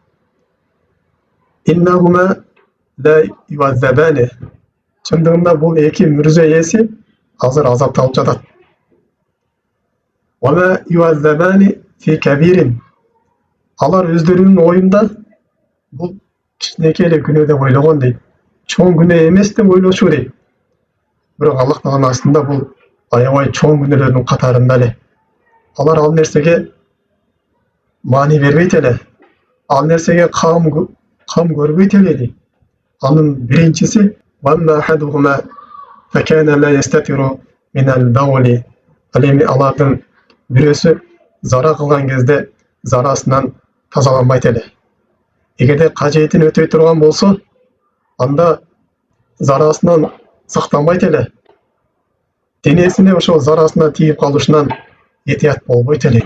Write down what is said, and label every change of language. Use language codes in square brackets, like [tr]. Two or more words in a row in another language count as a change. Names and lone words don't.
[ar] إنهما ليعذبان. [ky] Чындыгында бул эки мүрзө ээси азыр азапталып жатат. [ar] وما يعذبان في كبير. [ky] Алар өздөрүнүн оюнда бул кичинекей эле күнөө деп ойлогон дейт. Чоң күнөө эмес деп ойлочу дейт. Бирок Аллах Тааланын астында бул аябай чоң күнөөлөрдүн катарында эле. Алар ал нерсеге маани бербейт эле. Ал нерсеге кам көрбөйт эле дейт. Анын биринчиси [ar] وأما أحدهما فكان لا يستتر من البول. [ky] Ал эми алардын бирөөсү зара кылган кезде зарасынан тазаланбайт эле. Эгерде кажетин өтөй турган болсо, анда зарасынан сактанбайт эле. Денесине ошол зарасына тийип калышынан этият болбойт эле.